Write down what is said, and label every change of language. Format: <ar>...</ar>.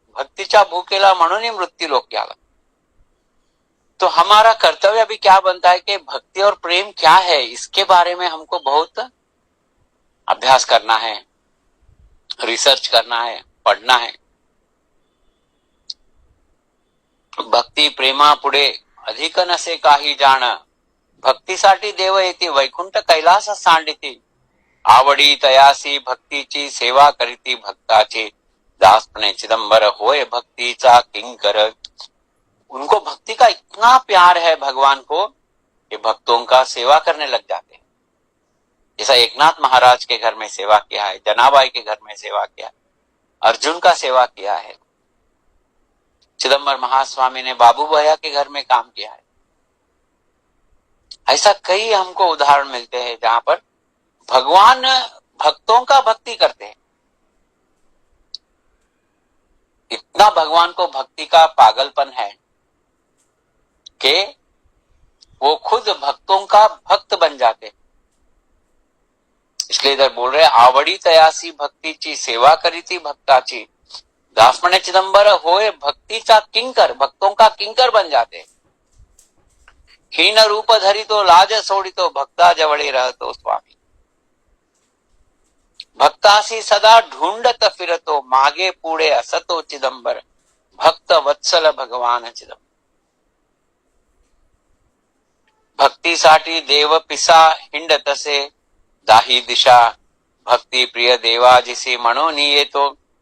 <mr>भक्तीचा भूकेला म्हणून मृत्यू लोक आला।</mr> <hi>तो हमारा कर्तव्य भी क्या बनता है कि भक्ति और प्रेम क्या है, इसके बारे में हमको बहुत अभ्यास करना है, रिसर्च करना है, पढ़ना है।</hi> <mr>भक्ती प्रेमा पुढे अधिक नसे काही जाण, भक्तीसाठी देव येते वैकुंठ कैलास सांडिती। आवडी तयासी भक्तीची सेवा करीती भक्ताची, दासपणे चिदंबर होय भक्तीचा किंकर।</mr> <hi>उनको भक्ति का इतना प्यार है भगवान को कि भक्तों का सेवा करने लग जाते हैं। जैसा एकनाथ महाराज के घर में सेवा किया है, जनाबाई के घर में सेवा किया है, अर्जुन का सेवा किया है, चिदंबर महास्वामी ने बाबू भैया के घर में काम किया है। ऐसा कई हमको उदाहरण मिलते हैं जहां पर भगवान भक्तों का भक्ति करते हैं। इतना भगवान को भक्ति का पागलपन है कि वो खुद भक्तों का भक्त बन जाते। इसलिए इधर बोल रहे</hi> <mr>आवडी तयासी भक्तीची सेवा करीती भक्ताची, दासमणे चिदंबर होए भक्तीचा किंकर।</mr> <hi>भक्तों का किंकर बन जाते।</hi> <mr>हीन रूप धरी तो लाज सोडितो, भक्ता जवळे रहतो स्वामी। भक्तासी सदा ढूंढत फिरतो, मागे पुढे असतो चिदंबर। भक्त वत्सल भगवान चिदंबर। भक्तीसाठी देव पिसा हिंडतसे दाही दिशा, भक्ती प्रिय देवाजिसी म्हणून येतो।</mr>